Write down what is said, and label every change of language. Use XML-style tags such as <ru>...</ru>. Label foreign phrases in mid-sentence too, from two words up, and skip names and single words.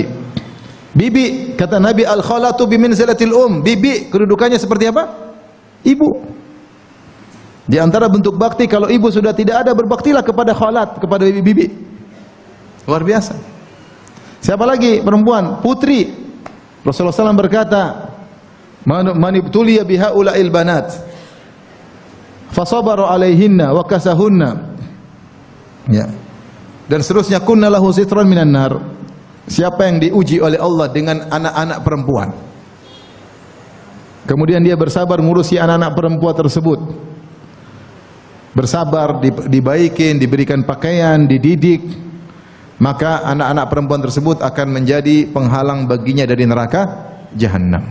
<id>Bibi, kata Nabi,</id> <ar>الخالة بمنزلة</ar> <id>Bibi kedudukannya seperti apa? Ibu. Di antara bentuk bakti kalau ibu sudah tidak ada, berbaktilah kepada khalat, kepada bibi. Luar biasa. Siapa lagi? Perempuan, putri. Rasulullah SAW berkata,</id> <ar>"من ابتلي بهؤلاء البنات فصبر عليهن وكساهن."</ar> <id>Ya. Dan seterusnya,</id> <ar>كن له سترا من النار.</ar> <id>Siapa yang diuji oleh Allah dengan anak-anak perempuan, kemudian dia bersabar ngurusi anak-anak perempuan tersebut, bersabar, dibaikin, diberikan pakaian, dididik, maka anak-anak perempuan tersebut akan menjadi penghalang baginya dari neraka jahanam.</id>